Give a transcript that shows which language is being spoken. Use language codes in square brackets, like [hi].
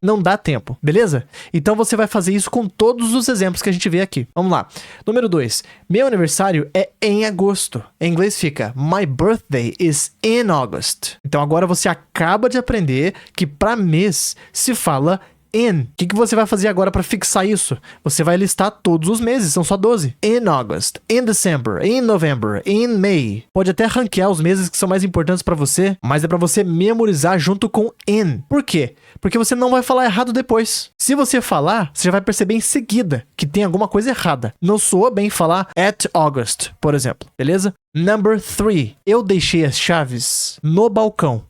[pt] Não dá tempo, beleza? Então você vai fazer isso com todos os exemplos que a gente vê aqui. Vamos lá. Número 2. Meu aniversário é em agosto. Em inglês fica [en] My birthday is in August. [pt] Então agora você acaba de aprender que para mês se fala in. O que você vai fazer agora para fixar isso? Você vai listar todos os meses, são só 12. [en] In August, in December, in November, in May. [pt] Pode até ranquear os meses que são mais importantes para você, mas é para você memorizar junto com in. Por quê? Porque você não vai falar errado depois. Se você falar, você já vai perceber em seguida que tem alguma coisa errada. Não soa bem falar [en] at August, [pt] por exemplo, beleza? [en] Number 3. [pt] Eu deixei as chaves no balcão.